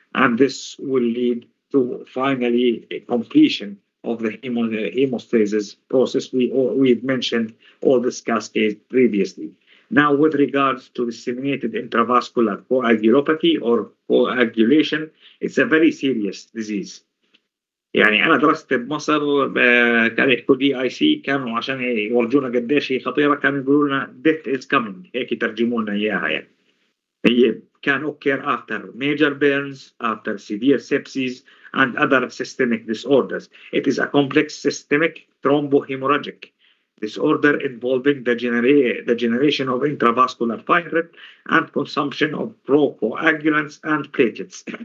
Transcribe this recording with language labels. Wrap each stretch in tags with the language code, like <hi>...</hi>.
<en>And this will lead to finally a completion of the hemostasis process. We've mentioned all this cascade previously. Now, with regards to disseminated intravascular coagulopathy or coagulation, it's a very serious disease.</en> <ar>يعني انا درست بمصر كانوا يحكوا دي اي سي، كانوا عشان يورجونا قديش هي خطيره كانوا يقولوا لنا</ar> <en>death is coming،</en> <ar>هيك يترجموا لنا اياها. يعني هي</ar> <en>can occur after major burns, after severe sepsis, and other systemic disorders. It is a complex systemic thrombohemorrhagic disorder involving the generation of intravascular fibrin and consumption of procoagulants and platelets.</en>